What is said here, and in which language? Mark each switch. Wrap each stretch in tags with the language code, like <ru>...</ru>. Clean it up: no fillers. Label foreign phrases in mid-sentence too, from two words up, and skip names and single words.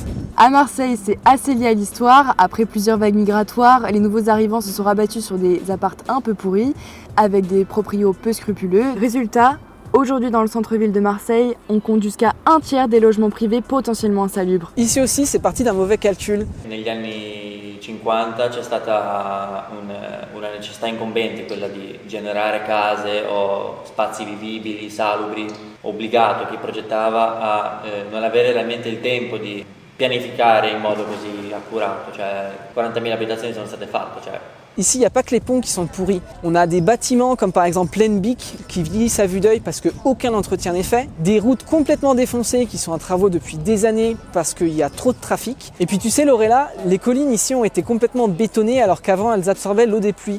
<fr>À Marseille, c'est assez lié à l'histoire. Après plusieurs vagues migratoires, les nouveaux arrivants se sont rabattus sur des apparts un peu pourris, avec des proprios peu scrupuleux. Résultat, aujourd'hui dans le centre-ville de Marseille, on compte jusqu'à un tiers des logements privés potentiellement insalubres. Ici aussi, c'est parti d'un mauvais calcul.</fr> <it>Negli anni 50 c'è stata una necessità incombente, quella di generare case o spazi vivibili, salubri, obbligato chi progettava a non avere realmente il tempo di pianificare in modo così accurato, cioè 40.000 abitazioni sono state fatte, cioè.</it> <fr>Ici, il n'y a pas que les ponts qui sont pourris. On a des bâtiments comme par exemple Lenbic qui vieillissent à vue d'œil parce qu'aucun entretien n'est fait. Des routes complètement défoncées qui sont en travaux depuis des années parce qu'il y a trop de trafic. Et puis tu sais Lorella, les collines ici ont été complètement bétonnées alors qu'avant elles absorbaient l'eau des pluies.</fr>